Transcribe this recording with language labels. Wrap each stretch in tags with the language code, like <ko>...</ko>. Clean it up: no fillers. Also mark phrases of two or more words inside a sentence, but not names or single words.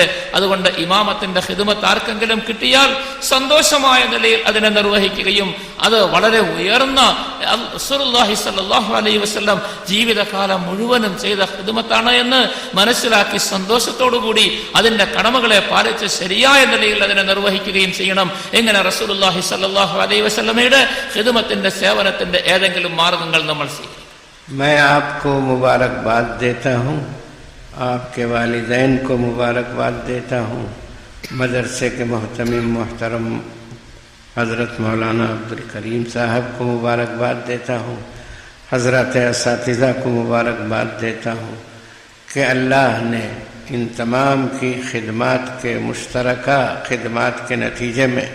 <ml>അതുകൊണ്ട് ഇമാമത്തിന്റെ ഖിദ്മത്ത് ആർക്കെങ്കിലും കിട്ടിയാൽ സന്തോഷമായ നിലയിൽ അതിനെ നിർവഹിക്കുകയും അത് വളരെ ഉയർന്ന</ml> <ar>رسول الله صلى الله عليه وسلم</ar> <ml>ജീവിതകാലം മുഴുവനും ചെയ്ത ഖിദ്മത്താണ് എന്ന് മനസ്സിലാക്കി സന്തോഷത്തോടുകൂടി അതിന്റെ കടമകളെ പാലിച്ച് ശരിയായ നിലയിൽ അതിനെ നിർവഹിക്കുകയും ചെയ്യണം. എങ്ങനെ</ml> <ar>رسول الله صلى الله عليه وسلم</ar> <ml>ഖിദ്മത്തിന്റെ സേവനത്തിന്റെ ഏതെങ്കിലും മാർഗങ്ങൾ നമ്മൾ സ്വീകരിക്കും.</ml> <ur>میں آپ کو مبارکباد دیتا ہوں، آپ کے والدین کو مبارکباد دیتا ہوں، مدرسے کے مہتمم محترم حضرت مولانا عبد الکریم صاحب کو مبارکباد دیتا ہوں, حضرت اساتذہ کو مبارکباد دیتا ہوں کہ اللہ نے ان تمام کی خدمات کے مشترکہ خدمات کے نتیجے</ur>